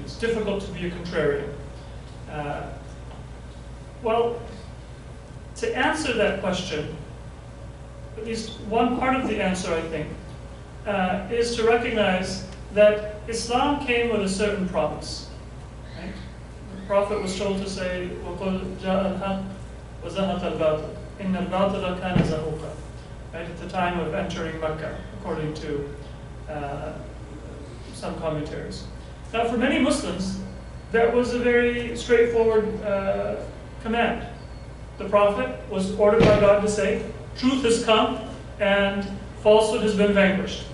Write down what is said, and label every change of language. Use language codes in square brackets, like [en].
[en] It's difficult to be a contrarian. Well, to answer that question, at least one part of the answer, I think, is to recognize that Islam came with a certain promise. Right? The Prophet was told to say, [ar] وَقُلْ جَاءَ الْحَقِّ وَزَهَقَ الْبَاطِلُ إِنَّ الْبَاطِلَ كَانَ زَهُوقًا. [en] Right? At the time of entering Mecca, according to some commentaries. Now, for many Muslims, that was a very straightforward command. The Prophet was ordered by God to say, truth has come and falsehood has been vanquished.